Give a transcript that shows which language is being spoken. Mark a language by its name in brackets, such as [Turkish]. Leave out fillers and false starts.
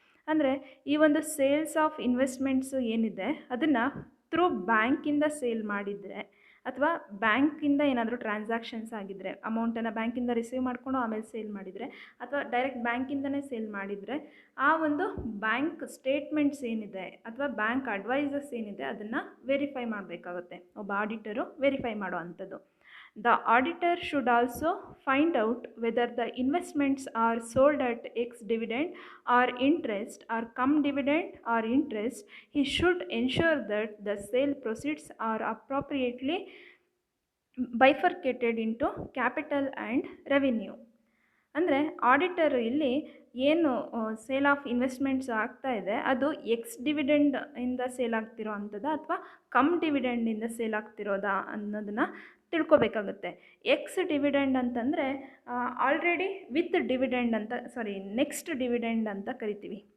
[Kannada] ಅಂದರೆ ಈ ಒಂದು ಸೇಲ್ಸ್ ಆಫ್ ಇನ್ವೆಸ್ಟ್ಮೆಂಟ್ಸು ಏನಿದೆ ಅದನ್ನು ಥ್ರೂ ಬ್ಯಾಂಕಿಂದ ಸೇಲ್ ಮಾಡಿದರೆ ಅಥವಾ ಬ್ಯಾಂಕಿಂದ ಏನಾದರೂ ಟ್ರಾನ್ಸಾಕ್ಷನ್ಸ್ ಆಗಿದ್ದರೆ, ಅಮೌಂಟನ್ನು ಬ್ಯಾಂಕಿಂದ ರಿಸೀವ್ ಮಾಡಿಕೊಂಡು ಆಮೇಲೆ ಸೇಲ್ ಮಾಡಿದರೆ ಅಥವಾ ಡೈರೆಕ್ಟ್ ಬ್ಯಾಂಕಿಂದನೇ ಸೇಲ್ ಮಾಡಿದರೆ, ಆ ಒಂದು ಬ್ಯಾಂಕ್ ಸ್ಟೇಟ್ಮೆಂಟ್ಸ್ ಏನಿದೆ ಅಥವಾ ಬ್ಯಾಂಕ್ ಅಡ್ವೈಸಸ್ ಏನಿದೆ ಅದನ್ನು ವೆರಿಫೈ ಮಾಡಬೇಕಾಗುತ್ತೆ. ಒಬ್ಬ ಆಡಿಟರು ವೆರಿಫೈ ಮಾಡೋ ಅಂಥದ್ದು. [English] The auditor should also find out whether the investments are sold at X dividend or interest or cum dividend or interest. He should ensure that the sale proceeds are appropriately bifurcated into capital and revenue. [Kannada] ಅಂದರೆ auditor ಇಲ್ಲಿ ಏನು sale of investments ಆಗ್ತಾ ಇದೆ ಅದು X dividend ಇಂದ sale ಆಗ್ತಿರೋ ಅಂಥದ್ದು ಅಥವಾ ಕಮ್ ಡಿವಿಡೆಂಡಿಂದ ಸೇಲ್ ಆಗ್ತಿರೋದಾ ಅನ್ನೋದನ್ನು ತಿಳ್ಕೊಬೇಕಾಗುತ್ತೆ. ಎಕ್ಸ್ ಡಿವಿಡೆಂಡ್ ಅಂತಂದರೆ ಆಲ್ರೆಡಿ ವಿತ್ ಡಿವಿಡೆಂಡ್ ಅಂತ, ನೆಕ್ಸ್ಟ್ ಡಿವಿಡೆಂಡ್ ಅಂತ ಕರಿತೀವಿ.